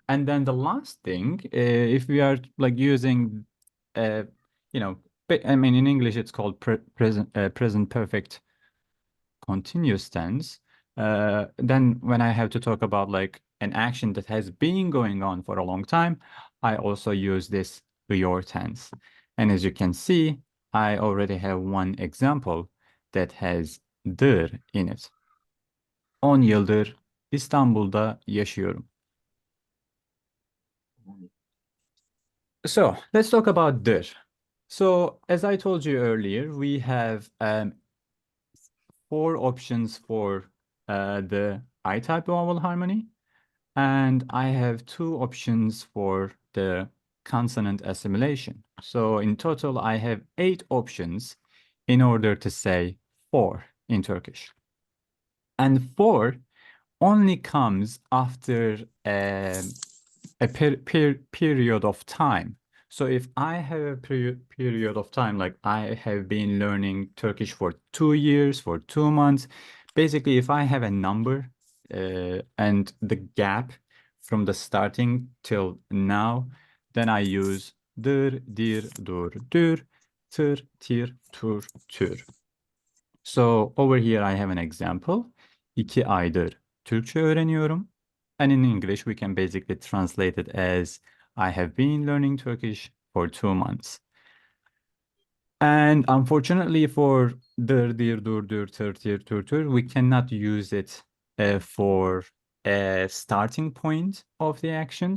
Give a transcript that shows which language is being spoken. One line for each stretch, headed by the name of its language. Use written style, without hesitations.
English: And then the last thing, if we are like using, you know, I mean in English it's called present perfect continuous tense. Then when I have to talk about like an action that has been going on for a long time, I also use this your tense. And as you can see, I already have one example that has dir in it.
Turkish: 10 yıldır İstanbul'da yaşıyorum.
English: So let's talk about dir. So as I told you earlier, we have 4 options for the I-type vowel harmony, and I have 2 options for the consonant assimilation. So in total, I have 8 options in order to say for in Turkish. And for only comes after a period of time. So if I have a period of time, like I have been learning Turkish for 2 years, for 2 months, basically if I have a number and the gap from the starting till now, then I use dir, dir, dur, dür, tır, tir, tur, tür. So over here I have an example.
Turkish: 2 aydır Türkçe öğreniyorum.
English: And in English we can basically translate it as I have been learning Turkish for 2 months. And unfortunately for dir, dir, dur, dür, tır, tir, tur, tür, we cannot use it for a starting point of the action.